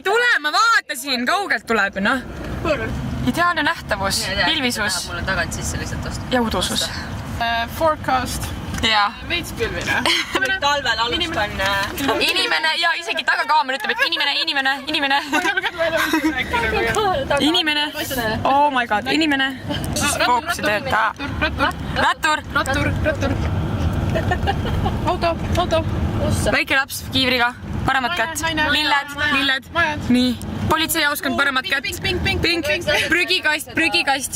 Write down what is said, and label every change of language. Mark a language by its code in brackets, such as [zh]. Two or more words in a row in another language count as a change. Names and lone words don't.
[et] Ei tule, ma vaatasin, kaugelt tuleb ju, noh. Ideaalne nähtavus, pilvisus mulle tagant sisse lihtsalt osta. ja udusus. Forecast. Jaa. Veits pilvine. Talvel alustan. Inimene ja isegi tagakaamera ütleb, et inimene. [en] Oh my god, [et] inimene. Fookusi tööta. Rattur. Auto. Väike laps kiivriga, paremat kätt. Lilled. Nii. Politseiauskond, paremat kätt. Pink. Prügikast.